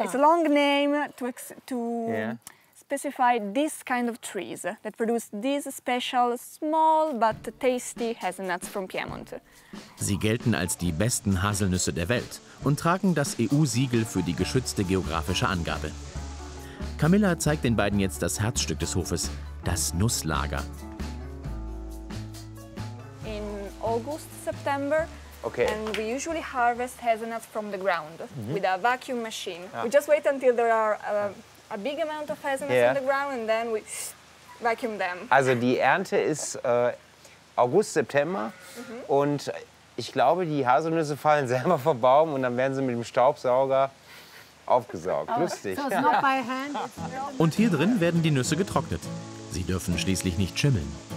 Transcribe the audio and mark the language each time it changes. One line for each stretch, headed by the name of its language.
English: It's a long name to specify this kind of trees that produce these special small but tasty hazelnuts from Piemont.
German: Sie gelten als die besten Haselnüsse der Welt und tragen das EU-Siegel für die geschützte geografische Angabe. Camilla zeigt den beiden jetzt das Herzstück des Hofes, das Nusslager.
English: In August, September. Okay. And we usually harvest hazelnuts from the ground with a vacuum machine. Ja. We just wait until there are a big amount of hazelnuts on the ground and then we vacuum them.
German: Also die Ernte ist August, September und ich glaube, die Haselnüsse fallen selber vom Baum und dann werden sie mit dem Staubsauger aufgesaugt. Lustig.
English: So it's not by hand.
German: Und hier drin werden die Nüsse getrocknet. Sie dürfen schließlich nicht schimmeln.